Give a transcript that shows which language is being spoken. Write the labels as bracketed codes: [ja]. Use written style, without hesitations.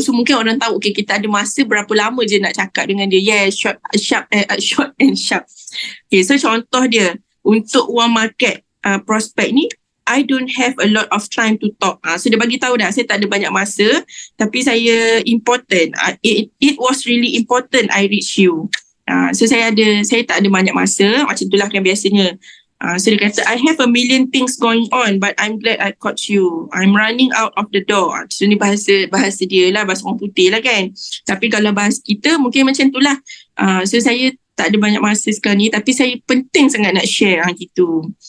[ms] So mungkin orang tahu kita ada masa berapa lama je nak cakap dengan dia. [en] Short and sharp. [ms] So contoh dia untuk [en] one market prospect ni, I don't have a lot of time to talk. [ms] So dia bagi tahu dah saya tak ada banyak masa, tapi saya important. [en] It was really important I reach you. [ms] So saya tak ada banyak masa, macam itulah kan biasanya. So dia kata [en] I have a million things going on but I'm glad I caught you. I'm running out of the door. [ms] So ni bahasa dia lah, bahasa orang putih lah kan. Tapi kalau bahasa kita mungkin macam itulah. So saya tak ada banyak masa sekarang ni, tapi saya penting sangat nak share gitu.